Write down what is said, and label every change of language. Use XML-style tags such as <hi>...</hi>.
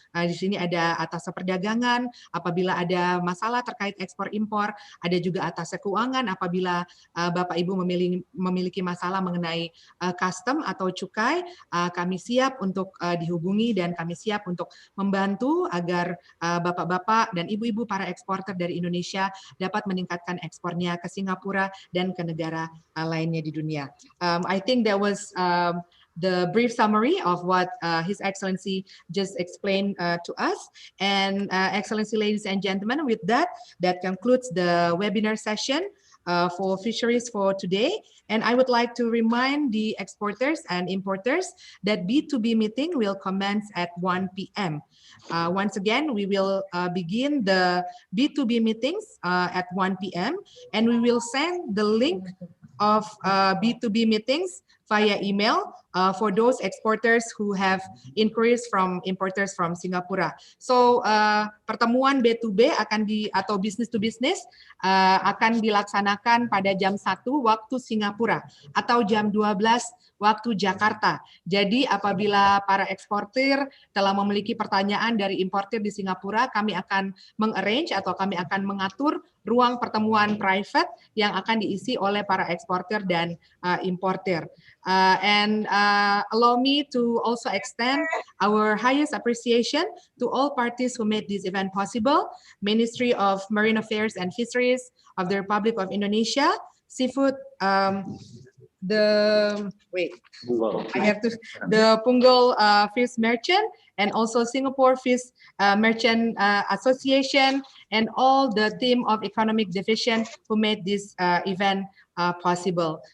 <id>Di sini ada atas perdagangan apabila ada masalah terkait ekspor impor, ada juga atas keuangan apabila Bapak Ibu memiliki masalah mengenai custom atau cukai, kami siap untuk dihubungi dan kami siap untuk membantu agar bapak-bapak dan ibu-ibu para eksporter dari Indonesia dapat meningkatkan ekspornya ke Singapura dan ke negara lainnya di dunia.</id> <en>I think that was the brief summary of what His Excellency just explained to us. And Excellency, ladies and gentlemen, with that concludes the webinar session for fisheries for today. And I would like to remind the exporters and importers that B2B meeting will commence at 1 p.m. Once again, we will begin the B2B meetings at 1 p.m. and we will send the link of B2B meetings via email for those exporters who have inquiries from importers from Singapura.</en> <id>So pertemuan B2B atau business to business akan dilaksanakan pada jam 1 waktu Singapura atau jam 12 waktu Jakarta. Jadi apabila para eksportir telah memiliki pertanyaan dari importir di Singapura, kami akan mengarrange atau kami akan mengatur ruang pertemuan private yang akan diisi oleh para eksportir dan importir.</id> <en>And allow me to also extend our highest appreciation to all parties who made this event possible: Ministry of Marine Affairs and Fisheries of the Republic of Indonesia, Seafood, the Punggol Fish Merchant, and also Singapore Fish Merchant Association, and all the team of Economic Division who made this event possible.</en>